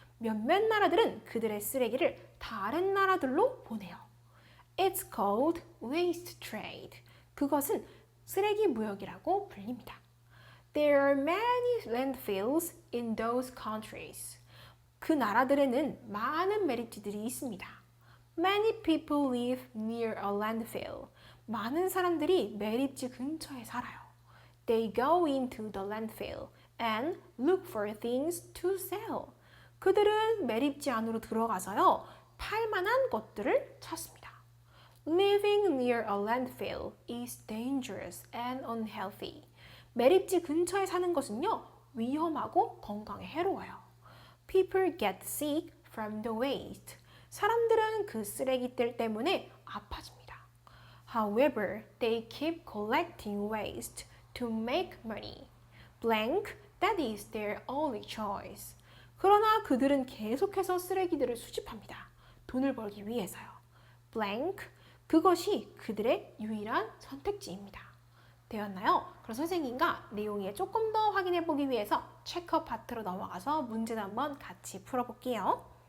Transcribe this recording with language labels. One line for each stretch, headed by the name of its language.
Korean: 몇몇 나라들은 그들의 쓰레기를 다른 나라들로 보내요.
English: It's called waste trade.
Korean: 그것은 쓰레기 무역이라고 불립니다.
English: There are many landfills in those countries.
Korean: 그 나라들에는 많은 매립지들이 있습니다.
English: Many people live near a landfill.
Korean: 많은 사람들이 매립지 근처에 살아요.
English: They go into the landfill and look for things to sell.
Korean: 그들은 매립지 안으로 들어가서요, 팔 만한 것들을 찾습니다.
English: Living near a landfill is dangerous and unhealthy.
Korean: 매립지 근처에 사는 것은요, 위험하고 건강에 해로워요.
English: People get sick from the waste.
Korean: 사람들은 그 쓰레기들 때문에 아파집니다.
English: However, they keep collecting waste to make money. Blank, that is their only choice.
Korean: 그러나 그들은 계속해서 쓰레기들을 수집합니다. 돈을 벌기 위해서요. Blank, 그것이 그들의 유일한 선택지입니다. 되었나요? 그럼 선생님과 내용에 조금 더 확인해 보기 위해서 체크업 파트로 넘어가서 문제를 한번 같이 풀어볼게요.